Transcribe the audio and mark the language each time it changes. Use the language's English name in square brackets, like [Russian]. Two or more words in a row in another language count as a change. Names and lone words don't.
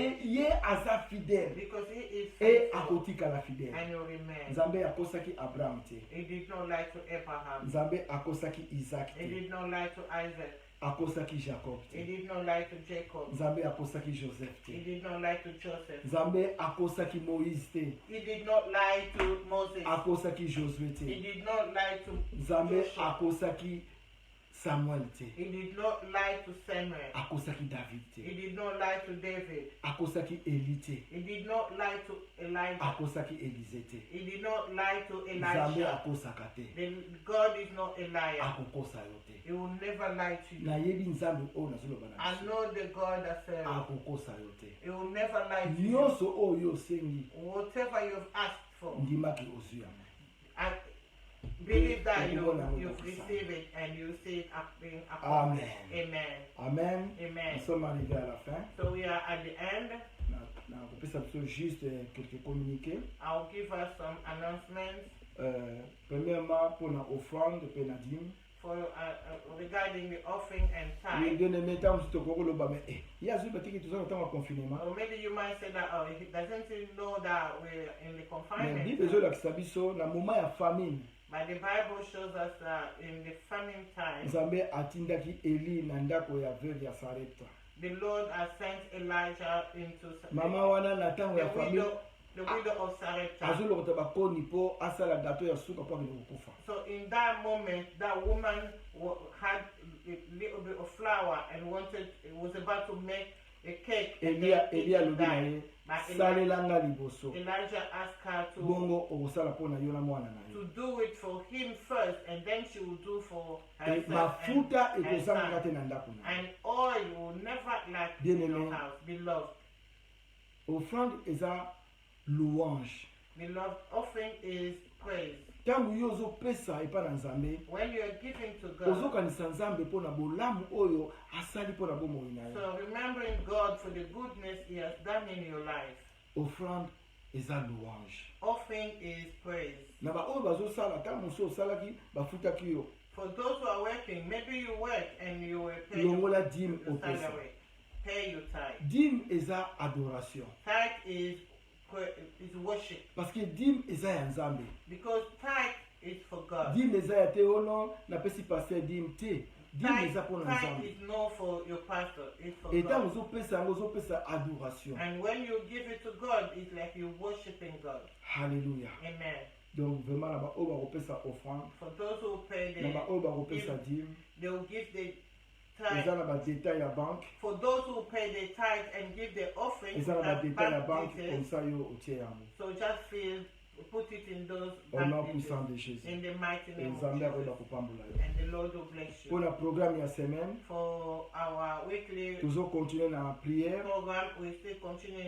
[English] identity [Lingala] ye aza fidèle [English] because He is et faithful [Lingala] akotika la fidèle. [English] and you remain. [Lingala] Nzambe akosaki Abraham te. [English] He did not lie to Abraham. [Lingala] Nzambe akosaki Isaac [English] He [Lingala] te. [English] did not lie to Isaac. [Lingala] Akosaki Jacob [English] He [Lingala] te. [English] did not lie to Jacob. [Lingala] Nzambe akosaki Joseph [English] He [Lingala] te. [English] did not lie to Joseph. [Lingala] Nzambe akosaki Moïse te. [English] He did not lie to Moses. [Lingala] Akosaki Josué [English] He [Lingala] te. [English] did not lie to [Lingala] Nzambe [English] Joshua. [Lingala] akosaki Samuel te. [English] He did not lie to Samuel. [Lingala] Akosaki David [English] He [Lingala] te. [English] did not lie to David. [Lingala] Akosaki Eli te. [English] He did not lie to Elijah. [Lingala] Akosaki Élisée te. [English] He did not lie to [Lingala] Nzambe [English] Elisha. [Lingala] akosaka te. [English] God is not a liar. [Lingala] Akokosa yo te. [English] He will never lie to you. [Lingala] Nayebi Nzambe oyo nazoloba na [English] I [Lingala] biso. [English] know the God that serves. [Lingala] Akokosa yo te. [English] He will never lie to you. [Lingala] Nyonso oyo osengi [English] Whatever you've asked for, [Lingala] ndimaki ozwi yango. [English] I believe that you've received it and you see it being accomplished. Amen. Amen. Amen. [French] Nous sommes arrivés à la fin. [English] So we are at the end. [Lingala] nakopesa biso [French] juste quelques communiqués. [English] I'll give us some announcements [Lingala] Premièrement mpona offrande mpe na dîme. [English] for regarding the offering and Oui, tithe. [French] bien aimé [Lingala] ntango mosusu tokoki koloba me ye azwi batiki toza na ntango ya confinement. [English] Or maybe you might say that, oh, he doesn't know that we're in the Mais confinement. [Lingala] bible ezolakisa biso na moment ya famine [English] But the Bible shows us that in the famine time, [Lingala] nzambe atindaki eli na ndako ya veuve ya sarepta. [English] the Lord has sent Elijah into [Lingala] Mama wana na ntango ya famine [English] the widow of Sarepta. [Lingala] azolokota bakoni mpo asala gato ya suka mpo akende kokufa. [English] So in that moment, that woman had a little bit of flour and was about to make a cake. And Eli then [Lingala] alobi na ye [English] But [Lingala] salelanga liboso [English] Elijah asked her [Lingala] bongo okosala mpo na yo na mwana na [English] to [Lingala] yo. [English] do it for him first, and then she will do for herself. [Lingala] Mafuta [English] and [Lingala] ekozangaka te [English] son. [Lingala] na ndako na yo. [English] And oil will never lack [French] Bien [English] in your [French] aimé. [English] house. Beloved, [Lingala] Offrande eza louange. [English] beloved, offering is praise. [Lingala] Ntango yo ozopesa epai na nzambe [English] When you are giving to God, [Lingala] ozokanisa nzambe mpo na bolamu oyo asali mpo na bomoi na yo. [English] so remembering God for the goodness He has done in your life. [Lingala] Offrande eza louange. [English] Offering is praise. [Lingala] Na baoyo bazosala ntango mosusu osalaki bafutaki yo [English] For those who are working, maybe you work and you will pay [Lingala] longola dîme [English] your [Lingala] opesa. [English] salary, pay your tithe. [Lingala] Dîme eza adoration [English] Tithe is worship, [French] parce que [Lingala] dîme eza ya nzambe. because tithe is for God. Dîme eza ya te ono napesi paster dîme te. Dîme eza mpo na [English] Tithe [Lingala] nzambe. [English] is not for your pastor, it's for [Lingala] Etango [English] God. [Lingala] ozopesa yango ozopesa adoration. [English] And when you give it to God, it's like you're worshiping God. Hallelujah. Amen. [French] Donc vraiment [Lingala] na baoyo bakopesa offrande [English] For those who pay [Lingala] na [English] the, [Lingala] baoyo bakopesa dîme [English] they will give the [Lingala] eza [English] tithe, [Lingala] na badetail ya banque, [English] for those who pay the tithe and give the offering, [Lingala] eza [English] we [Lingala] na [English] have [Lingala] badetail ya [English] bank [French] banque, comme [English] details. [Lingala] ça yo otie yango. [English] So just put it in those [French] Au nom [English] bank [French] puissant [English] details. [French] de Jésus. [English] In the mighty name of [Lingala] Nzambe akoyeba [English] Jesus. [Lingala] kopambola yo. [English] And the Lord will bless [French] Pour [English] you. [French] la programme [Lingala] ya semaine, [English] For our weekly [Lingala] tozokontinue na prière. [English] program, we still continue